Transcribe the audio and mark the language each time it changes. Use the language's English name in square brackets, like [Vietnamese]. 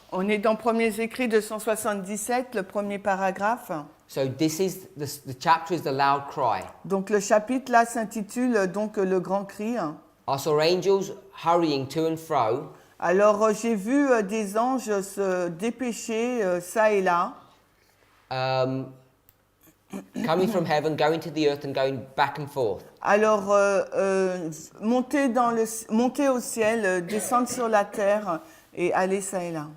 [French] On est dans Premiers Écrits 277, le premier paragraphe. [English] So this is the chapter is the loud cry. [French] Donc le chapitre là s'intitule donc le grand cri. [English] I saw angels hurrying to and fro, [French] Alors j'ai vu des anges se dépêcher ça et là, [English] coming from heaven, going to the earth and going back and forth. [French] alors monter au ciel, descendre sur la terre et aller ça et là.